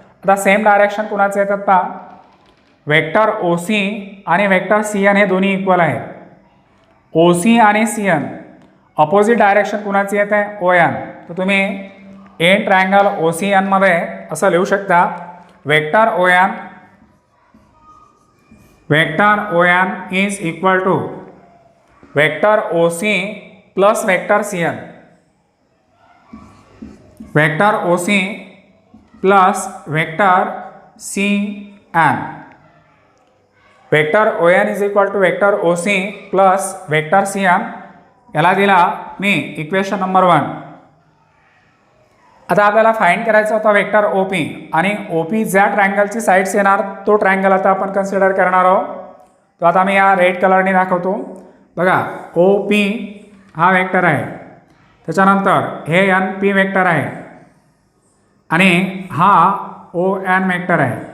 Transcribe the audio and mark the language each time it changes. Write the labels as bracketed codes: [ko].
[mr] आता same direction कुणाचे येतात पहा. वेक्टर ओ सी आणि वेक्टर सी एन हे दोन्ही इक्वल आहेत. ओ सी आणि सी एन अपोजिट डायरेक्शन कुणाची येते? O N. तर तुम्ही एन ट्रायंगल ओ सी एनमध्ये असं लिहू शकता vector O N. [en] Vector O N is equal to vector O C plus vector C N. Vector O C plus vector C N. Vector O N is equal to vector O C plus vector C N. [mr] याला दिला मी equation number 1. आता आपल्याला find करायचा होता vector O P आणि O P ज्या ट्रायंगलची sides येणार तो ट्रायंगल आता आपण कन्सिडर करणार आहोत. तो आता मी या रेड कलरने दाखवतो. बघा ओ पी हा वेक्टर आहे. त्याच्यानंतर हे एन पी वेक्टर आहे आणि हा ओ एन वेक्टर आहे.